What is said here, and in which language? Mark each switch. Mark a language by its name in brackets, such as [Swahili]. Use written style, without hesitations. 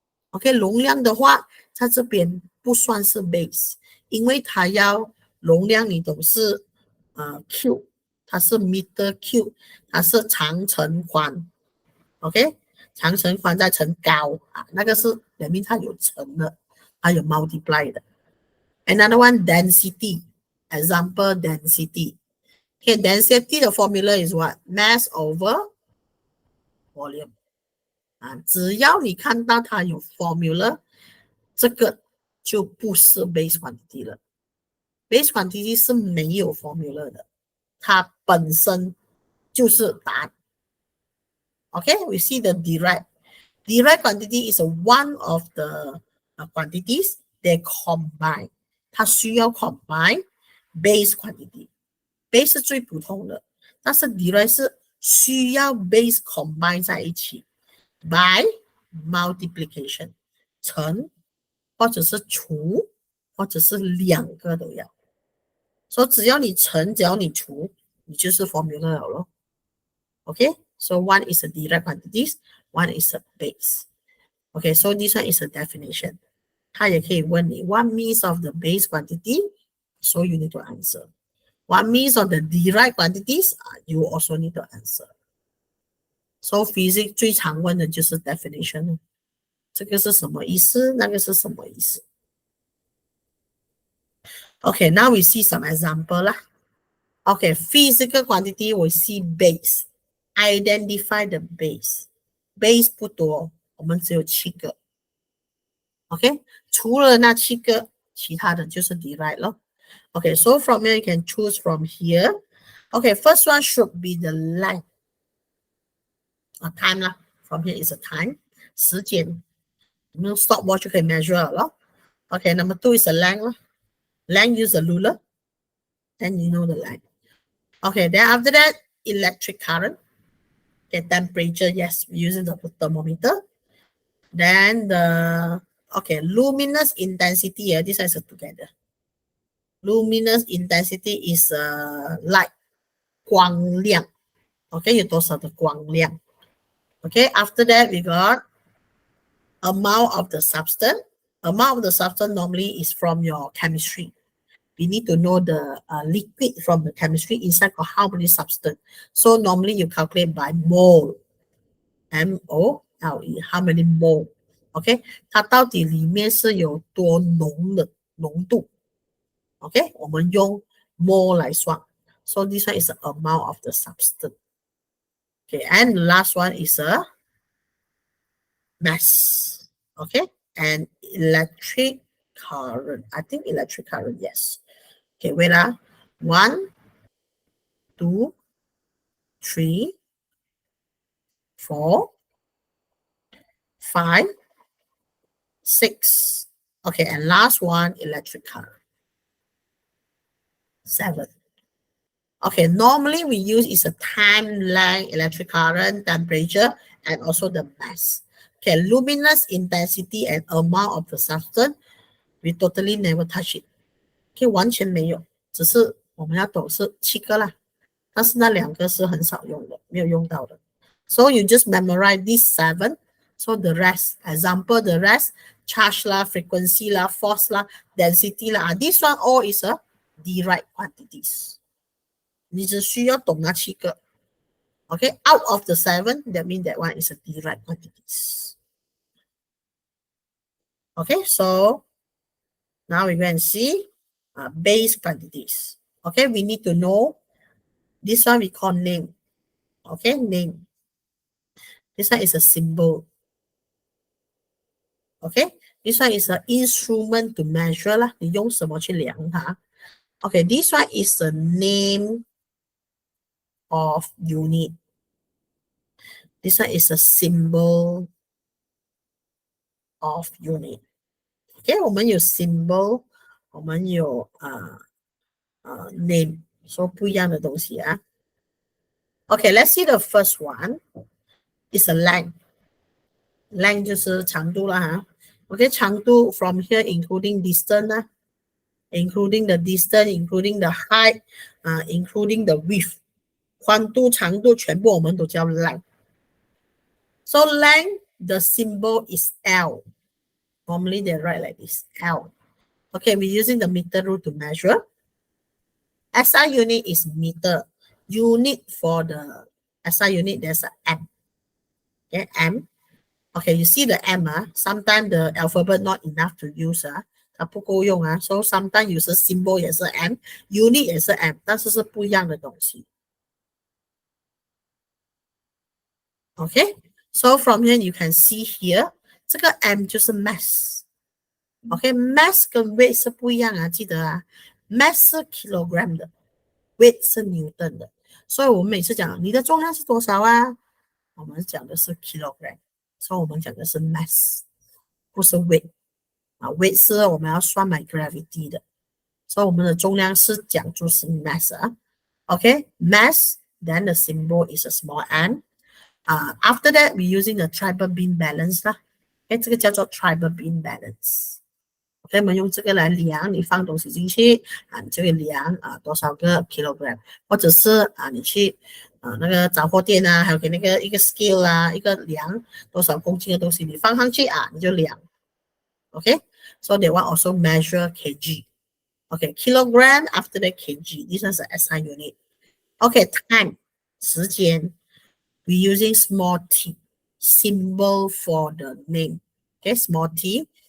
[Chinese] OK， 容量的话，在这边不算是 base， 因为它要容量，你懂是Q， 它是 meter Q， 它是长乘宽 ，OK， 长乘宽再乘高那个是表明它有乘的，它有 multiply 的。 [English] Another one density, example density. Okay, density 的 formula is what? Mass over volume. [Chinese] 只要你看到它有 formula， 这个就不是 base quantity 了。 Base quantity 是没有 formula 的，它本身就是答案。 [English] Okay, we see the derived. Derived quantity is one of the quantities they combine. [Chinese] 它需要 combine base quantity. Base 是最普通的，但是 derived 是需要 base combine 在一起 [English] by multiplication [Chinese] 乘或者是除或者是两个都要。所以只要你乘，只要你除，你就是 formula 了咯。 [English] Okay, so one is a derived quantities, one is a base. Okay, so this one is a definition. [Chinese] 它也可以问你 [English] what means of the base quantity, so you need to answer. What means of the derived quantities, you also need to answer. [Chinese] So physics 最常问的就是 definition. 这个是什么意思？那个是什么意思？ [English] Okay, now we see some example lah. Okay, physical quantity we see base. Identify the base. [Chinese] Base 不多，我们只有7个。OK， 除了那7个，其他的就是 derived 咯。 [English] Okay, so from here you can choose from here. Okay, first one should be the length. Time lah. From here is a time. [Chinese] 时间。 [English] 用 stopwatch 就可以 measure 了咯。 Okay, number 2 is a length. Length use a ruler. Then you know the length. Okay, then after that, electric current. Okay, temperature, yes, using the thermometer. Then luminous intensity, this is together. Luminous intensity is light, [Chinese] 光亮. Okay, 有多少的光亮? [English] Okay, after that, we got amount of the substance. Amount of the substance normally is from your chemistry. We need to know the liquid from the chemistry inside got how many substance. So normally you calculate by mole. M-O-L-E, how many mole? [Chinese] OK， 它到底里面是有多浓的浓度 ？OK， 我们用 mole 来算。 [English] So this one is the amount of the substance. Okay, and the last one is a mass. Okay, and electric current. I think electric current, yes. Okay, wait. 1, 2, 3, 4, 5, 6. Okay, and last one, electric current. 7. Okay, normally we use is a time, length, electric current, temperature, and also the mass. Okay, luminous intensity and amount of the substance, we totally never touch it. [Chinese] Okay, 完全没有，只是我们要懂是7个啦，但是那2个是很少用的，没有用到的。 [English] So you just memorize these 7. So the rest, example, the rest, charge lah, frequency lah, force lah, density lah. This one all is a derived quantities. [Chinese] 你只需要懂那7个。 [English] Okay, out of the 7, that means that one is a derived quantities. Okay, so now we go and see base quantities. Okay, we need to know this one we call name. Okay, name. This one is a symbol. Okay, this one is an instrument to measure lah. [Chinese] 你用什么去量它 [English] ？Okay, this one is the name of unit. This one is a symbol of unit. [Chinese] Okay, 我们有 symbol, 我们有name, so 不一样的东西啊。 [English] Okay, let's see the first one. It's a length. [Chinese] Length 就是长度啦哈。 [English] Okay, 长度 from here including distance 啦。 Including the distance, including the height, including the width. [Chinese] 宽度、长度全部我们都叫 length. [English] So length, the symbol is L. Normally they write like this, L. Okay, we're using the meter rule to measure. SI unit is meter. Unit for the SI unit, there's a M. Okay, M. Okay, you see the M, sometimes the alphabet not enough to use, [Chinese] 它不够用啊 [English] so sometimes 有时 symbol 也是 M, unit 也是 M, [Chinese] 但是是不一样的东西。 [English] Okay, so from here you can see here, 这个 M 就是 mass. [Chinese] Okay, mass 跟 weight 是不一样啊，记得啊 mass 是 kilogram 的 weight 是 Newton 的，所以我们每次讲你的重量是多少啊，我们讲的是 kilogram, 所以我们讲的是 mass, 不是 weight. Weight 是我们要算 my gravity 的，所以我们的重量是讲就是 mass 啊。 [English] Okay, mass, then the symbol is a small m. After that, we're using the triple beam balance 啦。Okay, [Chinese] 这个叫做 [English] triple beam balance. [Chinese] Okay, 我们用这个来量，你放东西进去你就会量多少个 kilogram， 或者是你去那个杂货店啊，还有给那个一个 scale 啊，一个量多少公斤的东西，你放上去啊，你就量。 [English] Okay, so they want also measure kg. Okay, kilogram after the kg. This is the SI unit. Okay, time [Chinese] 时间 [English] we using small t symbol for the name. Okay, small t.